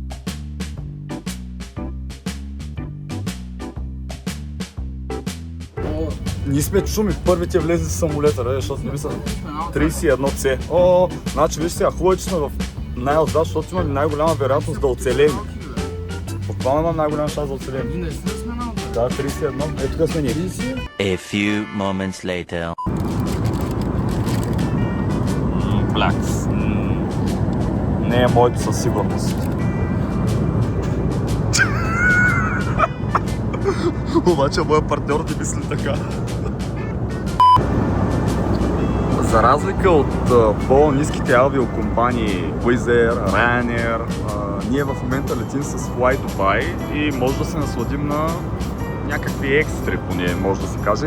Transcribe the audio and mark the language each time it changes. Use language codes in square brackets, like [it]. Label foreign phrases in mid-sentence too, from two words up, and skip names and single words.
[bg] Ние сме чуми, първите влезли в самолета, защото не мисля 31C. Значи виж сега, хубаво е, че сме в най-отзад, защото имаме най-голяма вероятност да оцелеем. Буквално имам най-голям шанс да оцелеем. Не сме на отбор. Да, 31. Ето тук сме ние. [en] A few moments later. [bg] Блякс. Не е моето със сигурност. Обаче моят партньор не мисли така. За разлика от по-ниските авиокомпании Wizz Air, Ryanair, ние в момента летим с Fly Dubai и може да се насладим на някакви екстри, поне може да се каже.